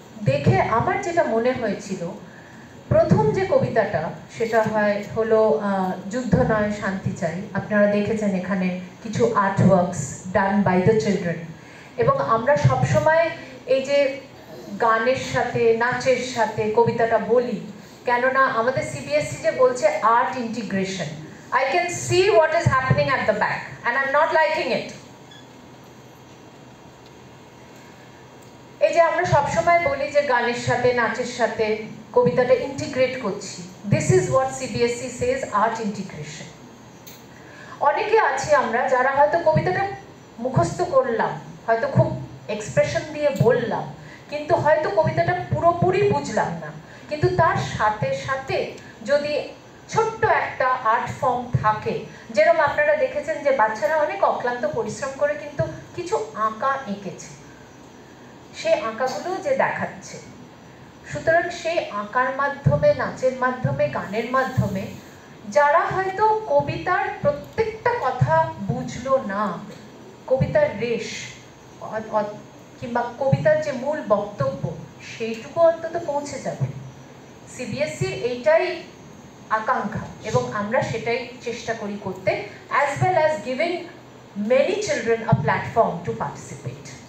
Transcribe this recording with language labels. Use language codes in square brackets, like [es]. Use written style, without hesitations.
[bn] দেখে আমার যেটা মনে হয়েছিল, প্রথম যে কবিতাটা সেটা হলো যুদ্ধ নয় শান্তি চাই। আপনারা দেখেছেন এখানে কিছু [en] art works done by the children, [bn] এবং আমরা সবসময় এই যে গানের সাথে নাচের সাথে কবিতাটা বলি, কেননা আমাদের সিবিএসসি যে বলছে art integration. [en] I can see what is happening at the back and I'm not liking it. [bn] এই যে আমরা সবসময় বলি যে গানের সাথে নাচের সাথে কবিতাটা ইন্টিগ্রেট করছি, [en] this is what CBSE says, [bn] art integration. অনেকে আছি আমরা যারা হয়তো কবিতাটা মুখস্থ করলাম, হয়তো খুব এক্সপ্রেশন দিয়ে বললাম, কিন্তু হয়তো কবিতাটা পুরোপুরি বুঝলাম না, কিন্তু তার সাথে সাথে যদি ছোট্ট একটা আর্ট ফর্ম থাকে, যেরকম আপনারা দেখেছেন যে বাচ্চারা অনেক অক্লান্ত পরিশ্রম করে কিন্তু কিছু আঁকা এঁকেছে, সেই আঁকাগুলো যে দেখাচ্ছে। সুতরাং সেই আঁকার মাধ্যমে, নাচের মাধ্যমে, গানের মাধ্যমে যারা হয়তো কবিতার প্রত্যেকটা কথা বুঝলো না, কবিতার রেশ কিংবা কবিতার যে মূল বক্তব্য সেইটুকু অন্তত পৌঁছে যাবে। সিবিএসসির এইটাই আকাঙ্ক্ষা, এবং আমরা সেটাই চেষ্টা করি করতে, [en] as well as giving many children a platform to participate.